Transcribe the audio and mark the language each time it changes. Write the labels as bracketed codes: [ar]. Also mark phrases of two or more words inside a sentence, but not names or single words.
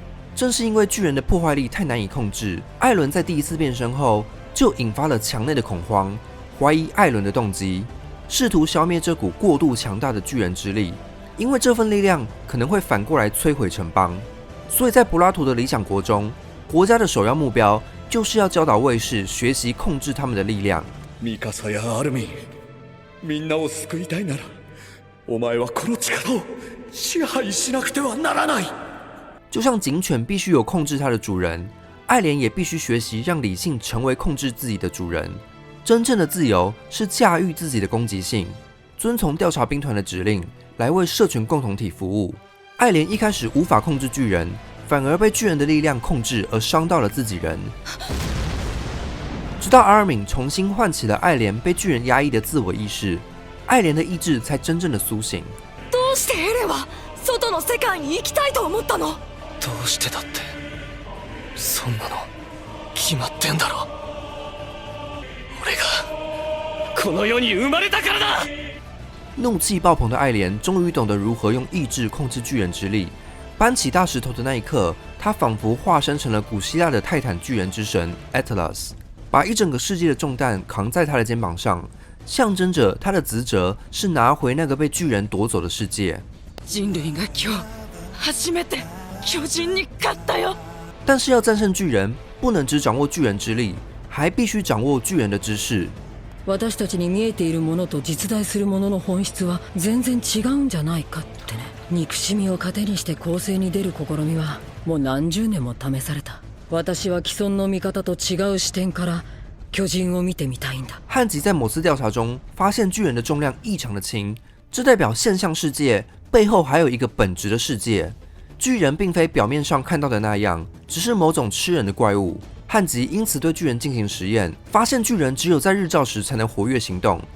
[zh] 正是因为巨人的破坏力太难以控制，艾伦在第1次变身后就引发了墙内的恐慌，怀疑艾伦的动机，试图消灭这股过度强大的巨人之力，因为这份力量可能会反过来摧毁城邦。所以在柏拉图的理想国中，国家的首要目标就是要教导卫士学习控制他们的力量。 [ja] ミカサやアルミン、みんなを救いたいなら、お前はこの力を支配しなくてはならない。 [zh] 就像警犬必须有控制它的主人，爱莲也必须学习让理性成为控制自己的主人。真正的自由是驾驭自己的攻击性，遵从调查兵团的指令，来为社群共同体服务。爱莲一开始无法控制巨人，反而被巨人的力量控制而伤到了自己人。直到阿尔敏重新唤起了爱莲被巨人压抑的自我意识，爱莲的意志才真正的苏醒。 [ja] どうしてエレは外の世界に行きたいと思ったの？どうしてだって、そんなの決まってんだろ。俺がこの世に生まれたからだ。 [zh] 怒气爆棚的爱莲终于懂得如何用意志控制巨人之力。搬起大石头的那一刻，他仿佛化身成了古希腊的泰坦巨人之神 Atlas， 把一整个世界的重担扛在他的肩膀上，象征着他的职责是拿回那个被巨人夺走的世界。 [ja] 人類が今日初めて巨人に勝ったよ。 [zh] 但是要战胜巨人，不能只掌握巨人之力，还必须掌握巨人的知識。 [ja] 私たちに見えているものと実在するものの本質は全然違うんじゃないかってね。憎しみを糧にして攻勢に出る試みはもう何十年も試された。私は既存の見方と違う視点から巨人を見てみたいんだ。 [zh] 汉吉在某次调查中发现巨人的重量异常的轻，这代表现象世界背后还有一个本质的世界。巨人并非表面上看到的那样，只是某种吃人的怪物。汉吉因此对巨人进行实验，发现巨人只有在日照时才能活跃行动。